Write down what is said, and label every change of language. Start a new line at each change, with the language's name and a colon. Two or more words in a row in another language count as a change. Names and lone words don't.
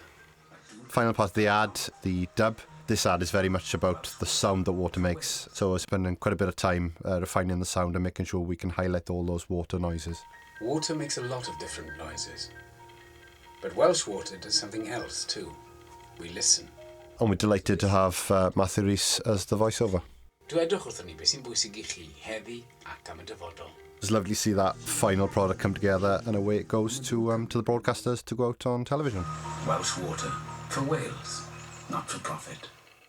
English: Final part of the ad, the dub. This ad is very much about the sound that water makes, so we're spending quite a bit of time refining the sound and making sure we can highlight all those water noises. Water makes a lot of different noises, but Welsh Water does something else too. We listen. And we're delighted to have Matthew Rhys as the voiceover.
Welsh: Dwedwch wrthon ni beth sy'n bwysig I chi heddi ac am y dyfodol.
English: It's lovely to see that final product come together, and away it goes to the broadcasters to go out on television. Welsh Water, for Wales, not for profit.